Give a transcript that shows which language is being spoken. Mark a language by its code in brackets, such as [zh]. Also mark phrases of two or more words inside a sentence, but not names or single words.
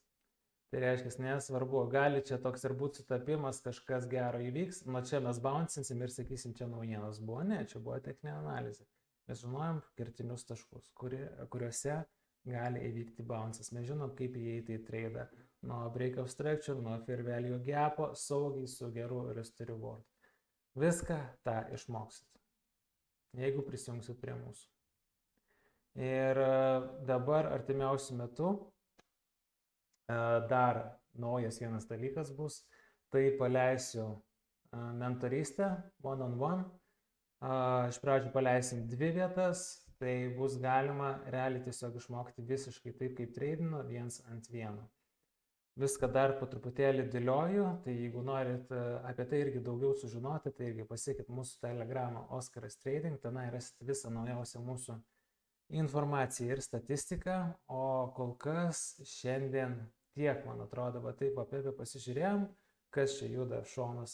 [lt] Tai reiškia, nesvarbu, gali čia toks ir būti sutapimas, kažkas gero įvyks, nuo čia mes bouncinsim ir sakysim, čia naujienos buvo. Ne, čia buvo techninė analizė. Mes žinojom kertinius taškus, kuriuose gali įvykti bouncas. Mes žinom, kaip įeiti į tradą. Nuo [en] break of structure, [lt] nuo [en] fair value gapo, [lt] saugiai su geru [en] risk to reward. [lt] Viską tą išmoksit, jeigu prisijungsit prie mūsų. Ir dabar artimiausiu metu dar naujas vienas dalykas bus, tai paleisiu mentorystę [en] one-on-one. [lt] Iš pradžių paleisim 2 vietas, tai bus galima realiai tiesiog išmokti visiškai taip, kaip treidino, 1-ant-1. Viską dar po truputėlį dėlioju, tai jeigu norit apie tai irgi daugiau sužinoti, tai irgi pasiekit mūsų telegramą Oskaras Trading, tenai rasit visą naujausią mūsų informaciją ir statistiką, o kol kas šiandien tiek, man atrodo, taip apie pasižiūrėjom, kas čia juda šonas.